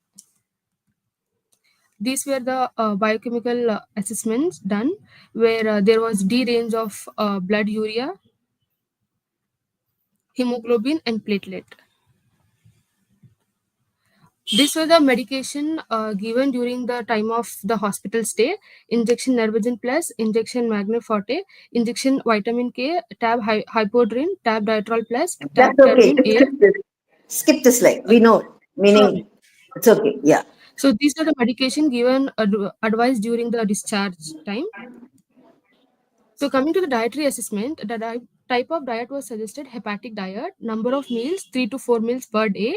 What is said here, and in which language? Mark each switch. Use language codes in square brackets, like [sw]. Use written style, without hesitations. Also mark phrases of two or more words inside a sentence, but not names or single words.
[en] These were the biochemical assessments done where there was D range of blood urea, hemoglobin, and platelet. This was the medication given during the time of the hospital stay: injection Nervizen Plus, injection Magneforte, injection vitamin K, tab hypodrin, tab diatrol plus, tab That's okay. termin Just A. skip this. Skip this slide. We know, Sorry. meaning it's okay. Yeah. So these are the medication given advised during the discharge time. So coming to the dietary assessment, the type of diet was suggested hepatic diet, number of meals 3 to 4 meals per day.